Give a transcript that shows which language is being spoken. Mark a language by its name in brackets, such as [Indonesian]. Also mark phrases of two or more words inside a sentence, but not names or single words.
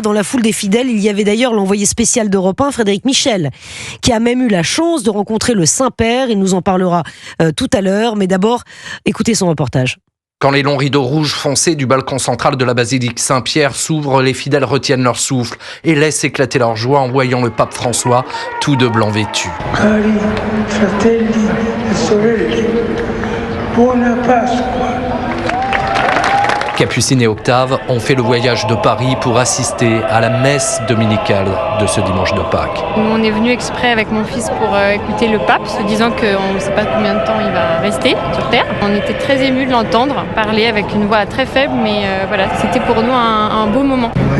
[French] Dans la foule des fidèles, il y avait d'ailleurs l'envoyé spécial d'Europe 1, Frédéric Michel, qui a même eu la chance de rencontrer le Saint-Père. Il nous en parlera tout à l'heure, mais d'abord, écoutez son reportage. Quand les longs rideaux rouges foncés du balcon central de la basilique Saint-Pierre s'ouvrent, les fidèles retiennent leur souffle et laissent éclater leur joie en voyant le pape François, tout de blanc vêtu. [Italian] Cari fratelli e sorelle, buona Pasqua. [French] Capucine et Octave ont fait le voyage de Paris pour assister à la messe dominicale de ce dimanche de Pâques. On est venu exprès avec mon fils pour écouter le pape, se disant qu'on ne sait pas combien de temps il va rester sur Terre. On était très émus de l'entendre parler avec une voix très faible, mais voilà, c'était pour nous un beau moment.